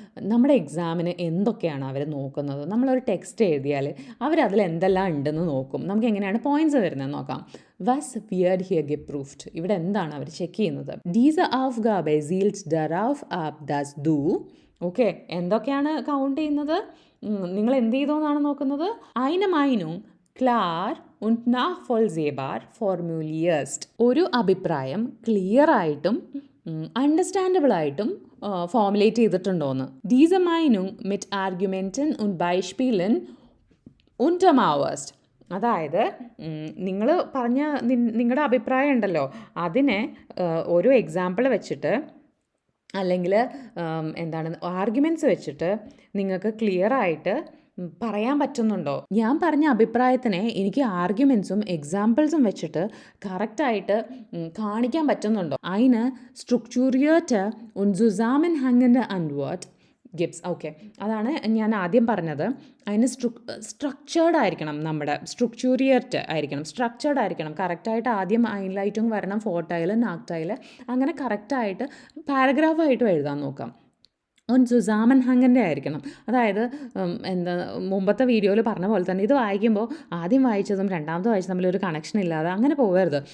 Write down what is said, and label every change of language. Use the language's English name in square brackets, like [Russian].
[Malayalam] നമ്മുടെ എക്സാമിന് എന്തൊക്കെയാണ് അവർ നോക്കുന്നത്? നമ്മളൊരു ടെക്സ്റ്റ് എഴുതിയാൽ അവരതിൽ എന്തെല്ലാം ഉണ്ടെന്ന് നോക്കും. നമുക്ക് എങ്ങനെയാണ് പോയിൻറ്റ്സ് വരുന്നത് നോക്കാം. [German] Was wird hier geprüft? [Malayalam] ഇവിടെ എന്താണ് അവർ ചെക്ക് ചെയ്യുന്നത്? [German] Diese Aufgabe zielt darauf ab, dass du, [Malayalam] okay, എന്തൊക്കെയാണ് കൗണ്ട് ചെയ്യുന്നത്? നിങ്ങൾ എന്ത് ചെയ്തോന്നാണ് നോക്കുന്നത്? [German] Eine Meinung klar und nachvollziehbar formulierst. [Malayalam] ഒരു അഭിപ്രായം ക്ലിയർ ആയിട്ടും അണ്ടർസ്റ്റാൻഡബിൾ ആയിട്ടും formulate ചെയ്തിട്ടുണ്ടോയെന്ന്. [German] Diese Meinung mit Argumenten und Beispielen untermauerst. [Malayalam] അതായത് നിങ്ങൾ പറഞ്ഞ നിങ്ങളുടെ അഭിപ്രായം ഉണ്ടല്ലോ, അതിനെ ഒരു എക്സാമ്പിൾ വെച്ചിട്ട് അല്ലെങ്കിൽ എന്താണ് ആർഗ്യുമെൻറ്റ്സ് വെച്ചിട്ട് നിങ്ങൾക്ക് ക്ലിയർ ആയിട്ട് പറയാൻ പറ്റുന്നുണ്ടോ? ഞാൻ പറഞ്ഞ അഭിപ്രായത്തിനെ എനിക്ക് ആർഗ്യുമെൻറ്റ്സും എക്സാമ്പിൾസും വെച്ചിട്ട് കറക്റ്റായിട്ട് കാണിക്കാൻ പറ്റുന്നുണ്ടോ? അതിന് [German] സ്ട്രക്ചറിerte und zusammenhängende Antwort ഗിബ്സ്. [Malayalam] Okay, അതാണ് ഞാൻ ആദ്യം പറഞ്ഞത്. അതിന് സ്ട്രക്ചേർഡ് ആയിരിക്കണം, നമ്മുടെ സ്ട്രക്ചറിയേറ്റ് ആയിരിക്കണം, സ്ട്രക്ചേർഡ് ആയിരിക്കണം. കറക്റ്റായിട്ട് ആദ്യം ഹൈലൈറ്റും വരണം, ഫോർട്ടൈൽ നാക്ടൈൽ, അങ്ങനെ കറക്റ്റായിട്ട് പാരഗ്രാഫായിട്ടും എഴുതാൻ നോക്കാം. സുസാമൻഹങ്ങൻ്റെ ആയിരിക്കണം. അതായത് എന്താ മുമ്പത്തെ വീഡിയോയിൽ പറഞ്ഞ പോലെ തന്നെ ഇത് വായിക്കുമ്പോൾ ആദ്യം വായിച്ചതും രണ്ടാമത്തെ വായിച്ചതും തമ്മിലൊരു കണക്ഷൻ ഇല്ലാതെ അങ്ങനെ പോകരുത്.